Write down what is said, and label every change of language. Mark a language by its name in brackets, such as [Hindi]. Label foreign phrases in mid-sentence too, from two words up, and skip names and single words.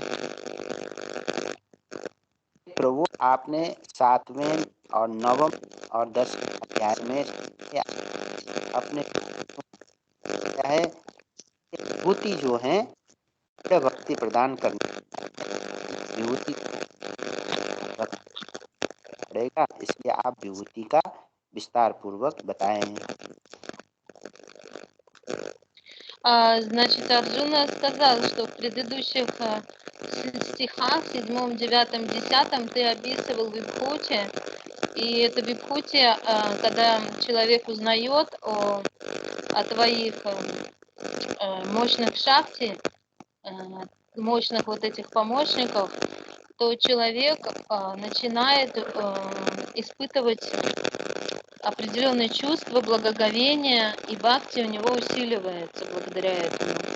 [Hindi] प्रभु आपने 7वें और 9वें और 10वें अध्याय में अपने क्या है विभूति जो है भक्ति प्रदान करने विभूति पड़ेगा, इसलिए आप विभूति का विस्तार पूर्वक बताएं। [Russian] Значит, Арджуна сказал, что в предыдущих стихах, 7, 9, 10, ты описывал вибхути, и это вибхути, когда человек узнает о твоих мощных шакти, мощных вот этих помощников, то человек начинает испытывать определенные чувства, благоговения, и бхакти у него усиливается благодаря этому.